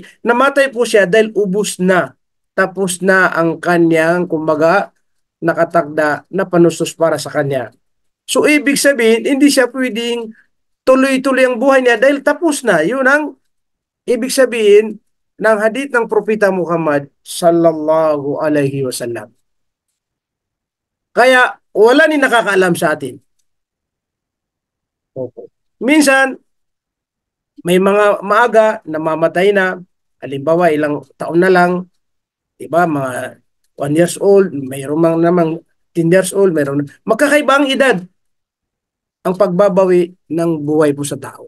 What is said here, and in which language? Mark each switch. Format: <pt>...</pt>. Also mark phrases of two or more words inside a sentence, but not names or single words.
<tl>Namatay po siya dahil ubos na. Tapos na ang kanyang, kumbaga, nakatagda na panustos para sa kanya. So, ibig sabihin, hindi siya pwedeng tuloy-tuloy ang buhay niya dahil tapos na. Yun ang ibig sabihin ng hadith ng Propeta Muhammad</tl> <ar>صلى الله عليه وسلم.</ar> <tl>Kaya, wala ni nakakaalam sa atin. Minsan, may mga maaga namamatay na, halimbawa ilang taon na lang, diba, mga 1</tl> <en>years old,</en> <tl>mayroon mang namang 10</tl> <en>years old,</en> <tl>mayroon magkakaiba ang edad ang pagbabawi ng buhay po sa tao.</tl>